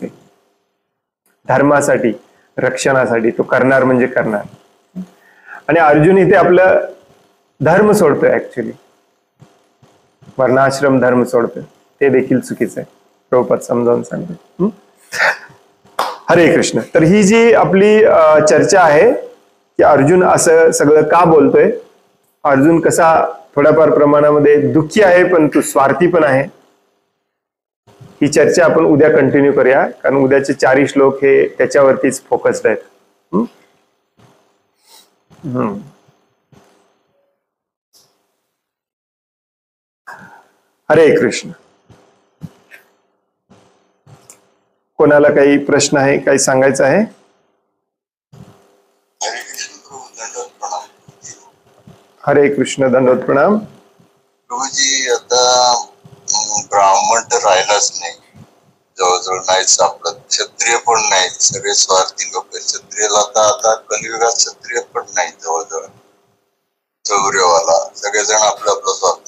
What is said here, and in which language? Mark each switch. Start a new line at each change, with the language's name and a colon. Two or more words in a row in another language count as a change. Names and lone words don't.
Marathi: धर्मासाठी, रक्षणासाठी तो करणार म्हणजे करणार. आणि अर्जुन इथे आपलं धर्म सोडतोय, ऍक्च्युली वर्णाश्रम धर्म सोडतोय, ते देखील चुकीचं आहे. प्रभुपाद समजावून सांगतो. हरे कृष्ण. तर ही जी आपली चर्चा आहे की अर्जुन असं सगळं का बोलतोय, अर्जुन कसा थोड्याफार प्रमाणामध्ये दुःखी आहे पण तो स्वार्थी पण आहे, ही चर्चा आपण उद्या कंटिन्यू करूया, कारण उद्याचे 4 श्लोक हे त्याच्यावरतीच फोकस्ड आहेत. हरे कृष्ण. कोणाला काही प्रश्न आहे, काही सांगायचं आहे? हरे कृष्ण, दंडवत प्रणाम. प्रभूजी, आता ब्राह्मण तर राहिलाच नाही, जवळजवळ नाहीच सापडत. क्षत्रिय पण नाही, सगळे स्वार्थी लोक. क्षत्रियला आता कलियुगात क्षत्रिय पण नाही, जवळजवळ चौर्यवाला, सगळेजण आपलं आपलं स्वार्थ.